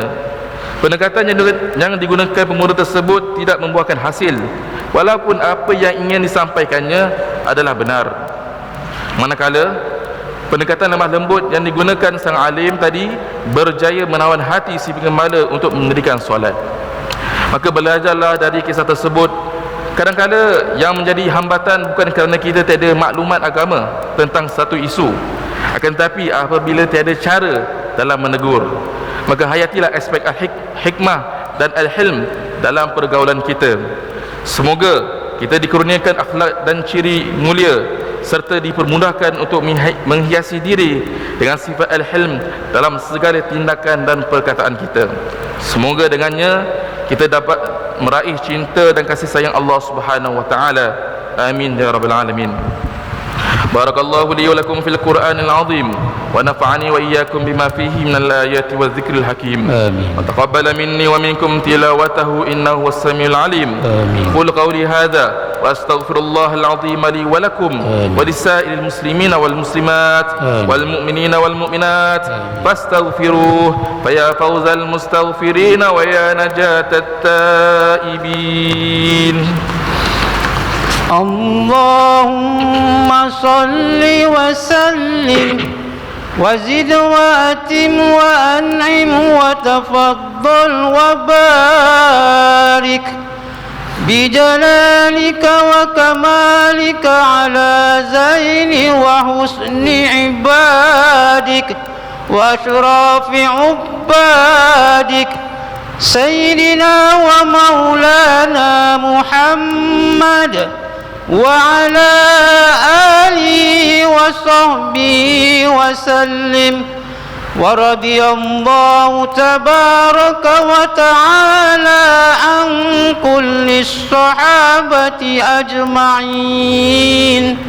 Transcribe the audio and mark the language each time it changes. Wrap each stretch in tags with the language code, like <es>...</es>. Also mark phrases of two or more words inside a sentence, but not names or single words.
<ms>Pendekatan yang digunakan pemuda tersebut tidak membuahkan hasil, walaupun apa yang ingin disampaikannya adalah benar. Manakala pendekatan lemah lembut yang digunakan sang alim tadi berjaya menawan hati si pengembala untuk mendirikan solat. Maka belajarlah dari kisah tersebut. Kadang-kadang yang menjadi hambatan bukan kerana kita tiada maklumat agama tentang satu isu, akan tetapi apabila tiada cara dalam menegur. Maka hayatilah aspek hikmah dan al-hilm dalam pergaulan kita. Semoga kita dikurniakan akhlak dan ciri mulia serta dipermudahkan untuk menghiasi diri dengan sifat al-hilm dalam segala tindakan dan perkataan kita. Semoga dengannya kita dapat meraih cinta dan kasih sayang Allah</ms> <ar>سبحانه وتعالى. آمين يا رب العالمين. بارك الله لي ولكم في القرآن العظيم ونفعني وإياكم بما فيه من الآيات والذكر الحكيم. آمين. وتقبل مني ومنكم تلاوته إنه السميع العليم. آمين. أقول قولي هذا وأستغفر الله العظيم لي ولكم ولسائر المسلمين والمسلمات والمؤمنين والمؤمنات فاستغفروه فيا فوز المستغفرين ويا نجاة التائبين. اللهم صل وسلم وزد وأتمم وأنعم وتفضل وبارك بجلالك وكمالك على زين وحسن عبادك و أشرف عبادك سيدنا ومولانا محمد وعلى آله وصحبه وسلم ورضي الله تبارك وتعالى عن كل الصحابة أجمعين.</ar>